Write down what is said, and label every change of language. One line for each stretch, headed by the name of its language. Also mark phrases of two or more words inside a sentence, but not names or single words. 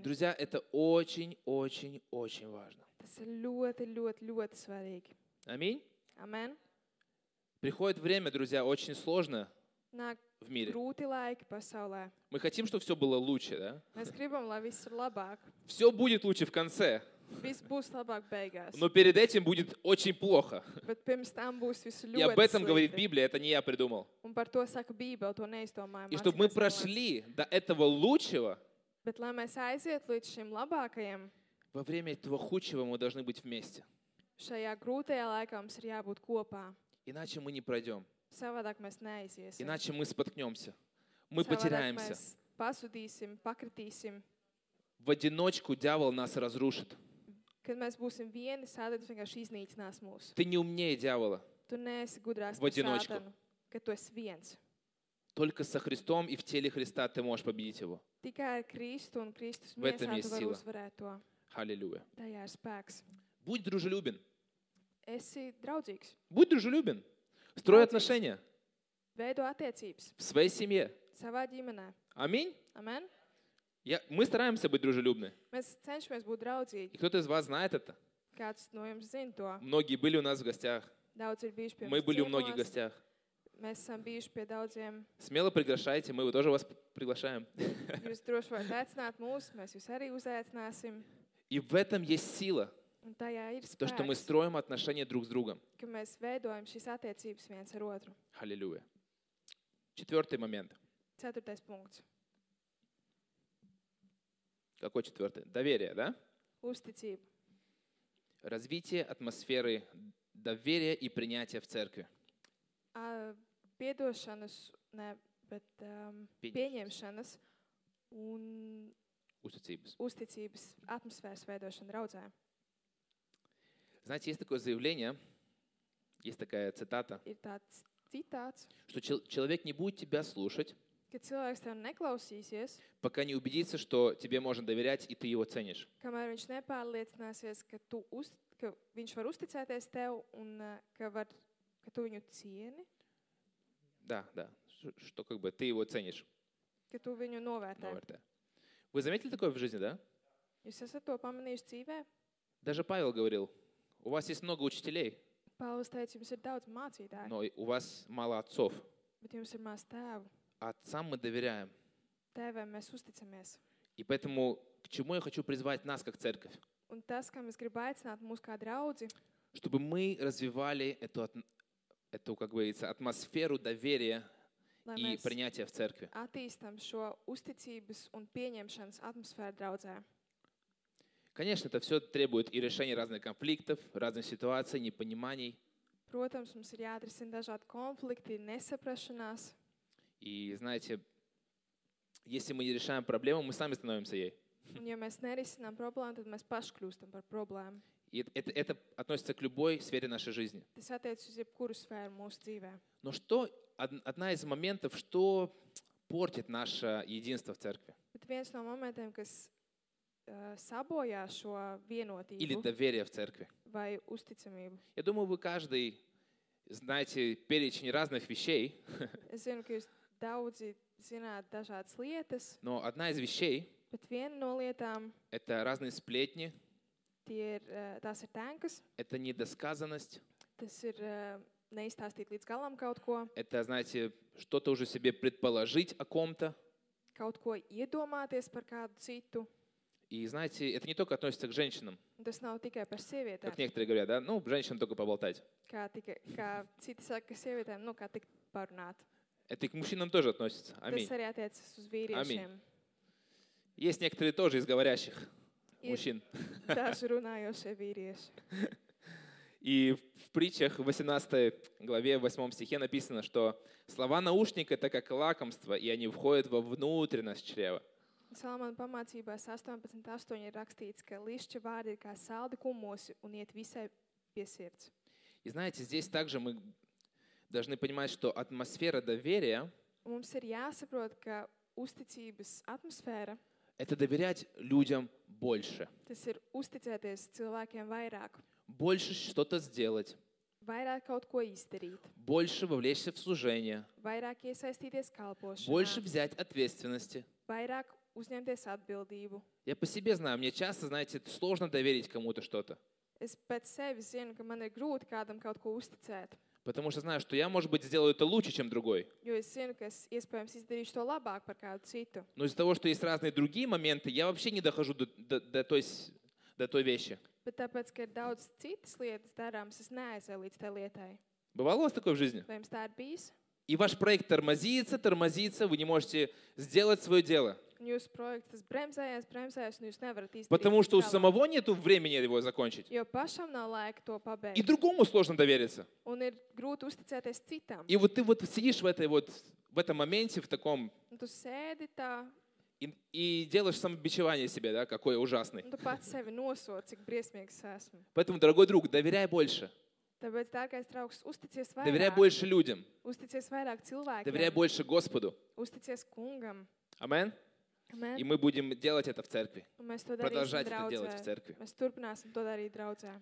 Russian: Друзья, это очень важно.
Latvian: Tas ir ļoti svarīgi.
Russian: Аминь.
Latvian: Amen.
Russian: Приходит время, друзья, очень сложно
Latvian: Nāk
Russian: в мире.
Latvian: grūti laiki pasaulē.
Russian: Мы хотим, чтобы все было лучше, да?
Latvian: Mēs gribam, lai viss ir labāk.
Russian: Все будет лучше в конце,
Latvian: Viss būs labāk beigās.
Russian: но перед этим будет очень плохо.
Latvian: Bet pirms tam būs viss
Russian: И об этом
Latvian: ļoti
Russian: говорит
Latvian: slikti.
Russian: Библия, это не я придумал.
Latvian: Un par to saka Bībele, to neizdomājam.
Russian: И чтобы мы
Latvian: mācītājs
Russian: прошли до этого лучшего,
Latvian: Bet, lai mēs aizietu līdz šim labākajam,
Russian: во время этого худшего мы должны быть вместе.
Latvian: šajā grūtajā laikā mums ir jābūt kopā.
Russian: Иначе мы не пройдем.
Latvian: Savādāk mēs neiziesim.
Russian: Иначе мы споткнемся. Мы
Latvian: Savādāk
Russian: потеряемся.
Latvian: mēs pazudīsim, pakritīsim.
Russian: В одиночку дьявол нас разрушит.
Latvian: Kad mēs būsim vieni, Sātans vienkārši iznīcinās mūs.
Russian: Ты не умнее дьявола.
Latvian: Tu neesi gudrāks
Russian: В
Latvian: par
Russian: одиночку.
Latvian: Sātanu, ka tu esi viens.
Russian: Только со Христом и в теле Христа ты можешь победить его.
Latvian: Tikai ar Kristu un Kristus
Russian: В этом
Latvian: miesā
Russian: есть
Latvian: tu vari
Russian: сила.
Latvian: uzvarēt to.
Russian: Аллилуйя.
Latvian: Tajā ir spēks.
Russian: Будь дружелюбен.
Latvian: Esi draudzīgs.
Russian: Будь дружелюбен. Строй Молодец. отношения
Latvian: Veido attiecības
Russian: в своей семье.
Latvian: savā ģimenē.
Russian: Аминь.
Latvian: Amen?
Russian: Мы стараемся быть дружелюбны.
Latvian: Mēs cenšamies būt draudzīgi.
Russian: И кто-то из вас знает это.
Latvian: Kāds no jums zina to?
Russian: Многие были у нас в гостях.
Latvian: Daudz ir bijuši pie
Russian: Мы
Latvian: mums
Russian: были у многих в
Latvian: ciemos.
Russian: гостях.
Latvian: Mēs esam bijuši pie daudziem.
Russian: Смело приглашайте, мы тоже вас приглашаем.
Latvian: Jūs droši varat aicināt mūs, mēs jūs arī uzaicināsim.
Russian: И в этом есть сила.
Latvian: Un tajā ir
Russian: То, что мы
Latvian: spēks,
Russian: строим отношения друг с другом.
Latvian: ka mēs veidojam šīs attiecības viens ar otru.
Russian: Аллилуйя. Четвертый момент.
Latvian: 4. punkts.
Russian: Какой четвертый? Доверие, да?
Latvian: Uzticība.
Russian: Развитие атмосферы доверия и принятия в церкви.
Latvian: Piedošanas, ne, bet Pieņemšanas. pieņemšanas un Uzticības. uzticības atmosfēras veidošana draudzē.
Russian: Знаете, есть такое заявление, есть такая цитата,
Latvian: Ir tāds citāts,
Russian: что человек не будет тебя слушать,
Latvian: ka cilvēks tev neklausīsies,
Russian: пока не убедится, что тебе можно доверять и ты его ценишь.
Latvian: kamēr viņš nepārliecināsies, ka viņš var uzticēties tev un ka tu viņu cieni,
Russian: Да. Что как бы ты его ценишь.
Latvian: ka tu viņu novērtē.
Russian: Наверное. Вы заметили такое в жизни, да?
Latvian: Jūs esat to pamanījuši dzīvē?
Russian: Даже Павел говорил, у вас есть много учителей,
Latvian: Pāvils teica, jums ir daudz mācītāju,
Russian: но у вас мало отцов.
Latvian: bet jums ir maz tēvu.
Russian: А отцам мы доверяем.
Latvian: Tēvēm mēs uzticamies.
Russian: И поэтому к чему я хочу призвать нас, как церковь?
Latvian: Un tas, kam es gribu aicināt mūs kā draudzi,
Russian: Чтобы мы развивали эту, как говорится, атмосферу доверия
Latvian: lai
Russian: и
Latvian: mēs
Russian: принятия в церкви.
Latvian: attīstam šo uzticības un pieņemšanas atmosfēru draudzē.
Russian: Конечно, это все требует и решения разных конфликтов, разных ситуаций, непониманий.
Latvian: Protams, mums ir jāatrisina dažādi konflikti, nesaprašanās.
Russian: И знаете, если мы не решаем проблему, мы сами становимся ей.
Latvian: Un ja mēs nerisinām problēmu, tad mēs paši kļūstam par problēmu.
Russian: И это относится к любой сфере нашей жизни.
Latvian: Tas attiecas uz jebkuru sfēru mūsu dzīvē.
Russian: Но одна из моментов, что портит наше единство в церкви?
Latvian: Bet viens no momentiem, kas sabojā šo
Russian: или
Latvian: vienotību
Russian: доверие в церкви.
Latvian: vai uzticamību.
Russian: Я думаю, вы каждый знаете перечень разных вещей,
Latvian: Es zinu, ka jūs daudzi zināt dažādas lietas,
Russian: но одна из вещей
Latvian: bet viena no lietām —
Russian: это разные сплетни,
Latvian: tās ir tankas,
Russian: это недосказанность,
Latvian: tas ir neizstāstīt līdz galam kaut ko,
Russian: это, знаете, что-то уже себе предположить о ком-то.
Latvian: kaut ko iedomāties par kādu citu.
Russian: И, знаете, это не только относится к женщинам,
Latvian: Un tas nav tikai par sievietēm,
Russian: как некоторые говорят, да, ну, женщинам только поболтать.
Latvian: kā citi saka, ka sievietēm, kā tik parunāt.
Russian: Это и к мужчинам тоже относится. Аминь.
Latvian: Tas arī attiecas uz vīriešiem.
Russian: Есть некоторые тоже из говорящих
Latvian: Ir
Russian: мужчин.
Latvian: daži runājošie vīrieši.
Russian: И в притчах в 18 главе, в 8 стихе написано, что слова наушника — это как лакомство, и они входят во внутренность чрева.
Latvian: Salamāna pamācībās 18.8 ir rakstīts, ka lišķa vārdi ir kā saldi kumosi un iet visai pie sirds.
Russian: И знаете, здесь также мы должны понимать, что атмосфера доверия
Latvian: Un mums ir jāsaprot, ka uzticības atmosfēra, —
Russian: это доверять людям больше.
Latvian: tas ir uzticēties cilvēkiem vairāk,
Russian: Больше что-то сделать,
Latvian: vairāk kaut ko izdarīt,
Russian: больше вовлечься в служение,
Latvian: vairāk iesaistīties kalpošanā,
Russian: больше взять ответственности.
Latvian: vairāk uzņemties atbildību.
Russian: Я по себе знаю, мне часто, знаете, сложно доверить кому-то что-то.
Latvian: Es pēc sevis zinu, ka man ir grūti kādam kaut ko uzticēt,
Russian: Потому что знаю, что я, может быть, сделаю это лучше, чем другой.
Latvian: jo es zinu, ka es iespējams izdarīšu to labāk par kādu citu.
Russian: Но из-за того, что есть разные другие моменты, я вообще не дохожу до той вещи.
Latvian: Bet tāpēc, ka ir daudz citas lietas darāmas, es neaizēju līdz tai lietai.
Russian: Бывало у вас такое в жизни?
Latvian: Vai jums tā ir bijis?
Russian: И ваш проект тормозится, вы не можете сделать свое дело.
Latvian: Un jūsu projekts tas bremzējas, un jūs nevarat izdarīt.
Russian: Потому что у
Latvian: līdz galam.
Russian: самого нету времени его закончить.
Latvian: Jo pašam nav laika to
Russian: И
Latvian: pabeigt.
Russian: другому сложно довериться.
Latvian: Un ir grūti uzticēties citam.
Russian: И вот ты вот сидишь в этом моменте, в таком,
Latvian: Un tu sēdi tā,
Russian: и делаешь самобичевание себе, да, какой я ужасный.
Latvian: un tu pats sevi nosod, cik briesmīgs esmu.
Russian: Поэтому, дорогой друг, доверяй больше.
Latvian: Tāpēc, dārgais draugs, uzticies
Russian: Доверяй
Latvian: vairāk.
Russian: больше людям.
Latvian: Uzticies vairāk
Russian: Доверяй
Latvian: cilvēkiem.
Russian: больше Господу.
Latvian: Uzticies kungam.
Russian: Амин.
Latvian: Amen.
Russian: И мы будем делать это в церкви.
Latvian: Un mēs to darīsim
Russian: Продолжать это делать в
Latvian: draudzē.
Russian: церкви.
Latvian: Mēs turpināsim to darīt draudzē.